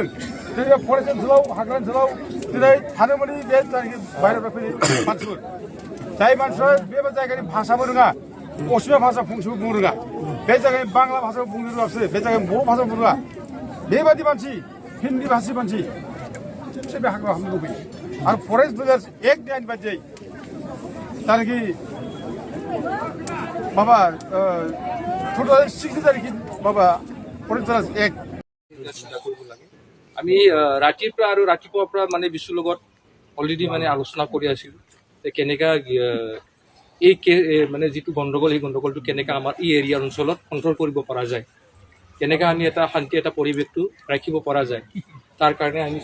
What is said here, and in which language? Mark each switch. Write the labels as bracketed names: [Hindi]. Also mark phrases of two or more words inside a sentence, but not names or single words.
[Bodo] दिनै फरेस्ट ओनसोलाव हाग्रा ओनसोलाव दिनै थानो मोनै बे जायनाखि बाहेरानिफ्राय फैनाय मानसिफोर जाय मानसिफ्रा बे जायगानि भाषाबो रोङा असमिया भाषा फंसेबो बुंनो रोङा बे जायगानि बांला भाषाबो बुंनो रोङा बिसोरो बे जायगानि बर' भाषाबो बुंनो रोङा बेबादि मानसि हिन्दी भाषी मानसि बिसोर बे हाग्रा हाबनो लुबैयो आरो फरेस्ट रिजार्भ एक्टनि आयेन बायदियै जायनाखि माबा 2006 जायनाखि माबा फरेस्ट रिजार्भ एक्ट [Assamese] আমি ৰাতিপুৱা আৰু ৰাতিপুৱাৰ পৰা মানে বিশুৰ লগত অলৰেডি মানে আলোচনা কৰি আছিলোঁ যে কেনেকা এই মানে যিটো গণ্ডগোল এই গণ্ডগোলটো কেনেকা আমাৰ এই এৰিয়াৰ অঞ্চলত কণ্ট্ৰল কৰিব পৰা যায় কেনেকা আমি এটা শান্তি এটা পৰিৱেশটো ৰাখিব পৰা যায় তাৰ কাৰণে আমি